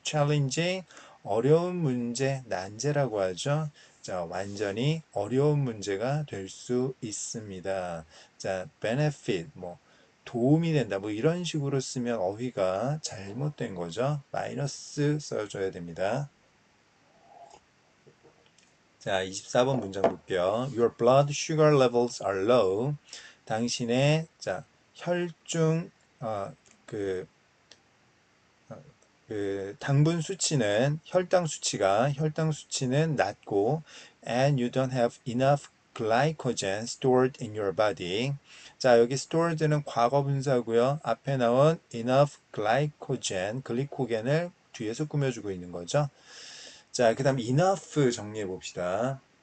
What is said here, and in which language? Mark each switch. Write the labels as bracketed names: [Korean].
[Korean] challenge 어려운 문제, 난제라고 하죠. 자, 완전히 어려운 문제가 될 수 있습니다. 자, benefit 뭐 도움이 된다. 뭐 이런 식으로 쓰면 어휘가 잘못된 거죠. 마이너스 써줘야 됩니다. 자, 24번 문장 볼게요. [English] Your blood sugar levels are low. [Korean] 당신의 자, 혈중 그 당분 수치는 혈당 수치는 낮고 [English] and you don't have enough glycogen stored in your body. [Korean] 자, 여기 stored는 과거 분사고요. 앞에 나온 enough glycogen, 글리코겐을 뒤에서 꾸며주고 있는 거죠. 자, 그다음 enough 정리해 봅시다.